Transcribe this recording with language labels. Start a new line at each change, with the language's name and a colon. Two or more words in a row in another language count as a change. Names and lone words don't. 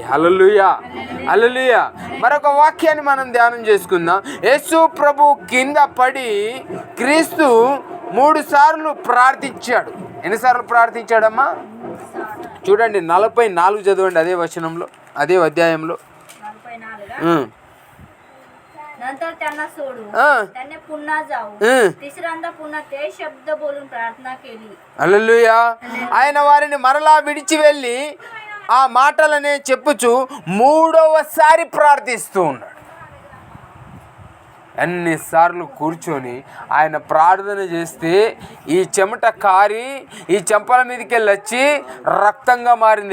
Telugu: హల్లెలూయా, హల్లెలూయా. మరొక వాక్యాన్ని మనం ధ్యానం చేసుకుందాం. యేసు ప్రభు కింద పడి క్రీస్తు 3 సార్లు ప్రార్థించాడు. ఎన్నిసార్లు ప్రార్థించాడమ్మా? చూడండి 44 చదవండి, అదే వచనంలో, అదే అధ్యాయంలో.
Marathi: 44 नंतर त्यांना सोडून त्याने पुन्हा जाऊन तिसऱ्यांदा पुन्हा ते शब्द बोलून प्रार्थना केली.
Telugu: హల్లెలూయా. ఆయన వారిని మరలా విడిచి వెళ్ళి ఆ మాటలనే చెప్పుచు 3వసారి ప్రార్థిస్తూ ఉన్నాడు. ఎన్నిసార్లు కూర్చొని ఆయన ప్రార్థన చేస్తే ఈ చెమట కారి ఈ చెంపల మీదకి వెళ్ళి వచ్చి రక్తంగా మారింది.